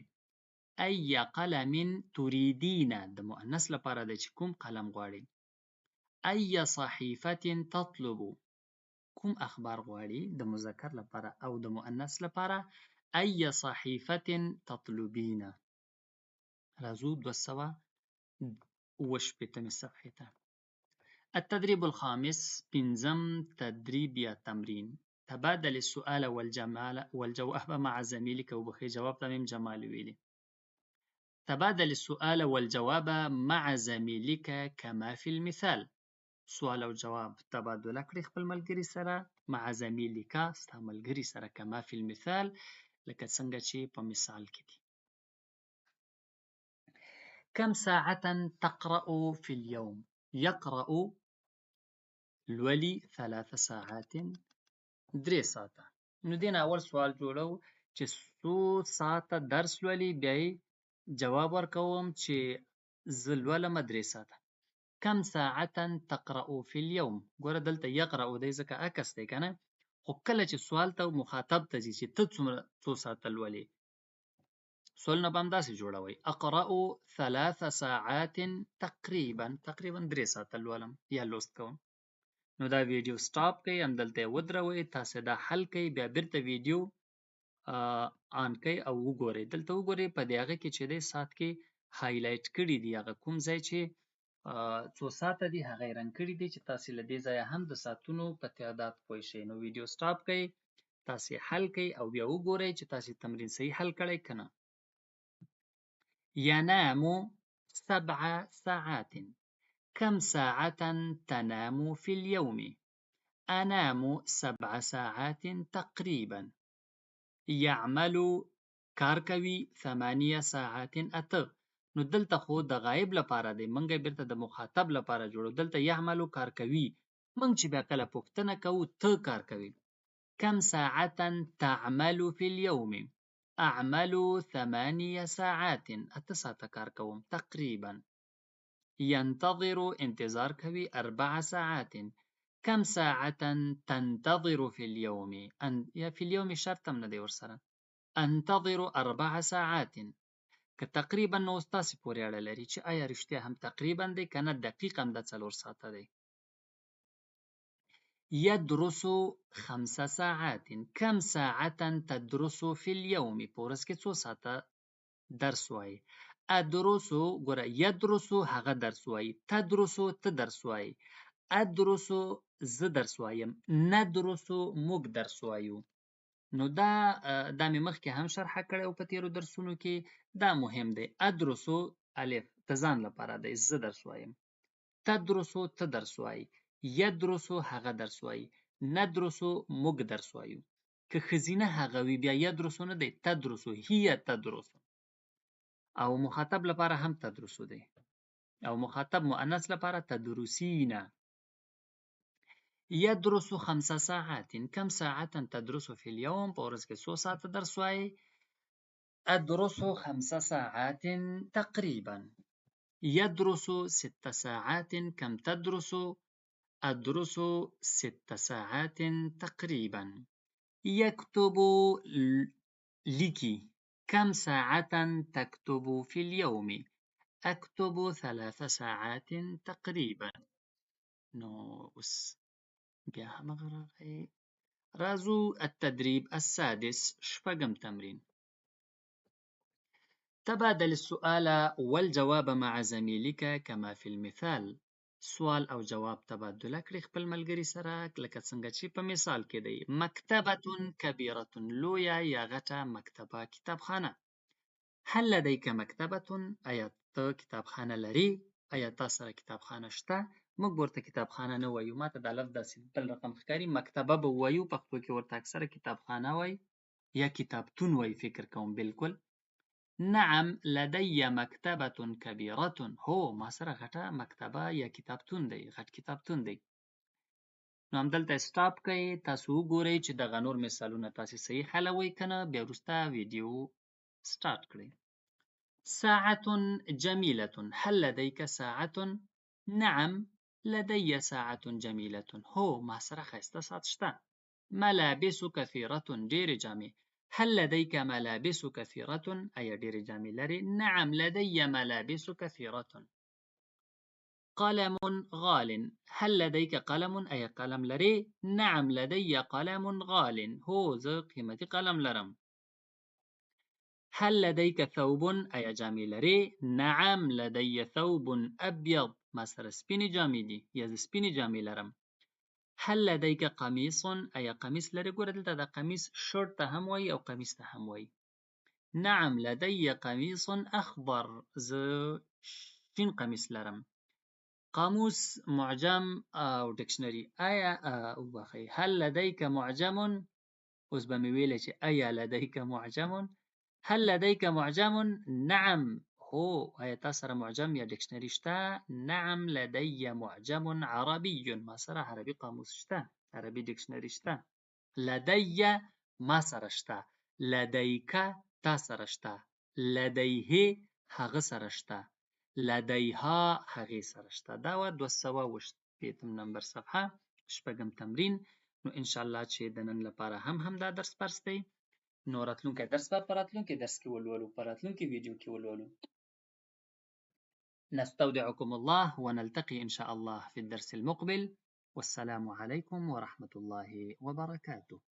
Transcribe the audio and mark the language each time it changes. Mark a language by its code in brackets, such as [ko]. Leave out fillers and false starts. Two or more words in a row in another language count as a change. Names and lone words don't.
[ar] ای قلم تريدین، [ps] د مؤنث لپاره دی چې کوم قلم غواړي؟ [ar] ای صحیفة تطلب، [ps] کوم اخبار غواړي د مذکر لپاره او د مؤنث لپاره [ar] ای صحیفة تطلبین. [ps] راځو 228 صفحې ته. [ar] التدريب الخامس [ps] پنځم تدریب یا تمرین. [ar] تبادل السؤال والجواب مع زميلك [ps] وبخي جواب تمیم جمال ویلي. [ar] تبادل السؤال والجواب مع زميلك كما في المثال. [ps] سوال او جواب تبادله کړئ خپل ملګري سره [ar] مع زميلك [ps] ستا ملګري سره [ar] كما في المثال [ps] لکه څنګه چې په مثال کې دي. [ar] كم ساعة تقرأ في اليوم؟ يقرأ لولي 3 ساعات 3 ساعته. [ps] نو دین اول سوال جوړو چې څو ساعته درس لولي، بیا جواب ورکوم چې زه لولم 3 ساعته. [ar] كم ساعة تقرأ في اليوم؟ [ps] ګوره دلته یقرأ دی ځکه عکس دی که نه، خو کله چې سوال ته مخاطب ته ځي چې ته څو ساعته لولې، سوالونه به همداسې جوړوئ. [ar] اقرأ 3 ساعات [ps] تقریبا 3 ساعته لولم یا لوست کوم. نو دا ویډیو سټاپ کړئ، همدلته یې ودروئ، تاسې دا حل کړئ، بیا بیرته ویډیو آن کړئ او وګورئ. دلته وګورئ په دې هغه کې چې دی ساعت کې هایلایټ کړي دي، هغه کوم ځای چې څو ساعته دي هغه یې رنګ کړي دي چې تاسې له دې ځایه هم د ساعتونو په تعداد پوه شئ. نو ویډیو سټاپ کړئ، تاسې حل کړئ او بیا وګورئ چې تاسې تمرین صحیح حل کړی که نه. [ar] ينام 7 ساعات. كم ساعة تنام في اليوم؟ أنام 7 ساعات تقريبا. يعمل [ps] کار کوي [ar] 8 ساعات 8. [ps] نو دلته خو د غایب لپاره دی، منګه بیرته د مخاطب لپاره جوړو. دلته يعمل کار کوي، منګ چې بیا کله پوښتنه کوو ته کار کوي. [ar] كم ساعة تعمل في اليوم؟ أعمل 8 ساعات [ps] 8 ساعته کار کوم تقریبا. [ar] ينتظر [ps] انتظار کوي [ar] 4 ساعات. كم ساعة تنتظر في اليوم؟ [ps] یا [ar] في اليوم [ps] شرط هم نه دی ورسره. [ar] انتظر 4 ساعات. [ps] که تقریبا نو ستاسې پورې اړه لري چې آیا رښتیا هم تقریبا دی که نه دقیق هم د 4 ساعته دی. [ar] يدرس 5 ساعات. كم ساعة تدرس في اليوم؟ [ps] په ورځ کې څو ساعته درس وایي. ادرس ګوره يدرس هغه درس وایي، تدرس ته درس وایي، ادرس زه درس وایم، ندرس موږ درس وایو. نو دا مې مخکې هم شرحه کړی و په تېرو درسونو کې، دا مهم دی. ادرس الف د ځان لپاره دی، زه درس وایم. تدرس ته درس وایي، يدرس هغه درس وایي، ندرس موږ درس وایو. که ښځینه هغه وي بیا يدرس نه دی، [ar] تدرس هي تدرس. [ps] او مخاطب لپاره هم تدرس دی، او مخاطب مؤنث لپاره تدرسین. [ar] يدرس 5 ساعات. كم ساعة تدرس في اليوم؟ [ps] په ورځ کې څو ساعته درس وایي. [ar] أدرس 5 ساعات تقريبا. يدرس 6 ساعات. كم تدرس؟ أدرس 6 ساعات تقريبا. يكتب لكي. كم ساعة تكتب في اليوم؟ أكتب 3 ساعات تقريبا. [ps] نو اوس بیا همغه راغی. راځو [ar] التدريب السادس [ps] شپږم تمرین. [ar] تبادل السؤال والجواب مع زميلك كما في المثال. [ps] سوال او جواب تبادله کړئ خپل ملګري سره لکه څنګه چې په مثال کې دی. [ar] مکتبة کبیرة [ps] لویه یا غټه مکتبه کتابخانه. [ar] هل لديك مکتبة؟ [ps] آیا ته کتابخانه لري؟ آیا تا سره کتابخانه شته؟ موږ ورته کتابخانه نه وایو، ماته دا لفظ داسې بل رقم ښکاري. مکتبه به وایو، پښتو کې ورته اکثره کتابخانه وایي یا کتابتون وایي فکر کوم. بالکل. [ar] نعم لدي مکتبة کبیرة. [ps] هو ما سره غټه مکتبه یا کتابتون دی، غټ کتابتون دی. نو همدلته سټاپ کوئ، تاسو وګورئ چې دغه نور مثالونه تاسې صحیح حلوئ که نه، بیا وروسته ویډیو سټارټ کړئ. [ar] ساعة جميلة. هل لديك ساعة؟ نعم لدي ساعة جميلة. [ps] هو ما سره ښایسته ساعت شته. [ar] ملابس كثيرة. [ps] ډېرې جامې. [ar] هل لديك ملابس كثيرة؟ [ps] آیا ډېرې جامې لرې؟ [ar] نعم لدي ملابس كثيرة. قلم غال. هل لديك قلم؟ [ps] أي قلم لري؟ [ar] نعم لدي قلم غال. [ps] هو زه قیمتي قلم لرم. [ar] هل لديك ثوب؟ [ps] أي جامې لري؟ [ar] نعم لدي ثوب أبيض. [ps] ما سره سپینې جامې دي یا زه سپینې جامې لرم. [ar] هل لديك قميص؟ [ps] أي قميص لري؟ ګوره دلته د قميص شورت ته هم وایي او قميص ته هم وایي. [ar] نعم لدي قميص أخضر. [ps] زه شین قميص لرم. قاموس، معجم او ډکشنري. آیا وبخئ، [ar] هل لديك معجم؟ [ps] اوس به مې ویلی چې آیا [ar] لديك معجم؟ هل لديك معجم؟ نعم. [ps] هو، آیا تا سره معجم یا ډکشنري شته؟ [ar] نعم لدي معجم عربي. [ps] ما سره عربي قاموس شته، عربي ډکشنري شته. لدي ما سره شته. لديك تا سره شته. لديه هغه سره شته. لديها هغې سره شته. دا وه 228 نمبر صفحه، شپږم تمرین. نو انشاءالله چې د نن لپاره همدا درس پرس دی. نو راتلونکی درس به په راتلونکي درس کې ولولو، په راتلونکي ویډیو کې ولولو. [ar] نستودعكم الله ونلتقي إن شاء الله في الدرس المقبل. والسلام عليكم ورحمة الله وبركاته.